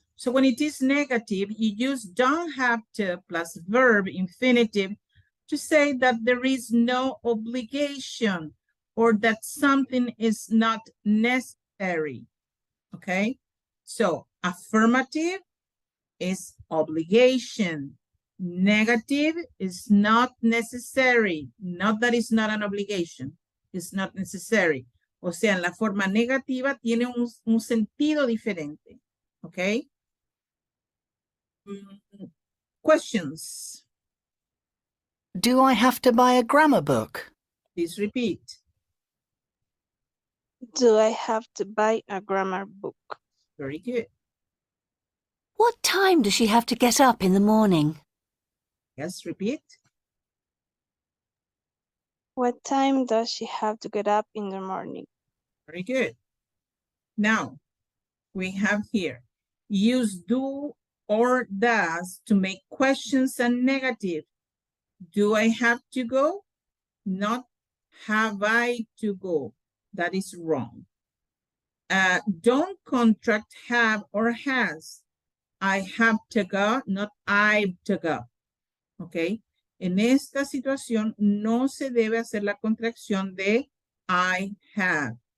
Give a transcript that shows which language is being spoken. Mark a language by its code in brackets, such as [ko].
[en] So when it is negative, you use don't have to plus verb infinitive to say that there is no obligation or that something is not necessary. Okay? So affirmative is obligation. Negative is not necessary. Not that it's not an obligation. It's not necessary. [es] O sea, en la forma negativa tiene un sentido diferente. [en] Okay? Questions? Do I have to buy a grammar book? Please repeat. Do I have to buy a grammar book? Very good. What time does she have to get up in the morning? Yes, repeat. What time does she have to get up in the morning? Very good. Now, we have here, use do or does to make questions and negative. Do I have to go? Not have I to go. That is wrong. Don't contract have or has. I have to go, not I've to go. Okay. [es] En esta situación no se debe hacer la contracción de I have.